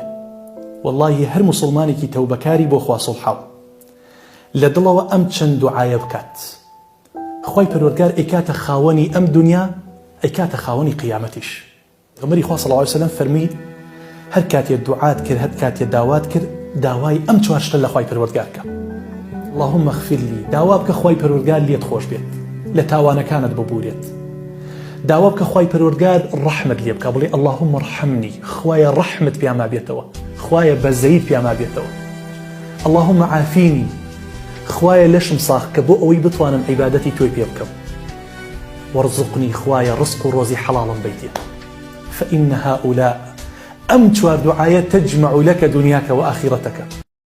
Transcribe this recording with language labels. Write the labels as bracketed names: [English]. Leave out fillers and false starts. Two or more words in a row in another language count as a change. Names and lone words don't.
[Central Kurdish] واللهی هەر مسلمانێکی تەوبەکاری بۆ خوا سڵحاو لە دڵەوە ئەم چەند دوعایە بکات، خوای پەروەردگار ئەیکاتە خاوەنی ئەم دنیا، ئەیکاتە خاوەنی قیامەتیش. پێغەمبەری خوا [Arabic] صلی الله علیه وسلم [Central Kurdish] فەرمی هەر کاتێ دوعات کرد، هەر کاتێ داوات کرد، داوای ئەم چوار شتە لە خوای پەروەردگار کە. [Arabic] اللهم اغفر لي، [Central Kurdish] داوا بکە خوای پەروەردگار لێت خۆش بێت، لە تاوانەکانت ببورێت. داوا بکە خوای پەروەردگار ڕەحمت لێ بکە، بڵێ [Arabic] اللهم ارحمني، [Central Kurdish] خوایە ڕەحمت پیاما بێتەوە، خوایە بەزەیت پیاما بێتەوە. [Arabic] اللهم عافيني، [Central Kurdish] خوایە لەشم ساخ کە بۆ ئەوەی بتوانم عیبادەتی تۆی پێ بکەم. وارزقني، خوایە ڕزق و ڕۆزی حەڵاڵم بیتێ. [Arabic] فإن هؤلاء [Central Kurdish] أم چوار [Arabic] دعاية تجمع لك دنياك وآخرتك.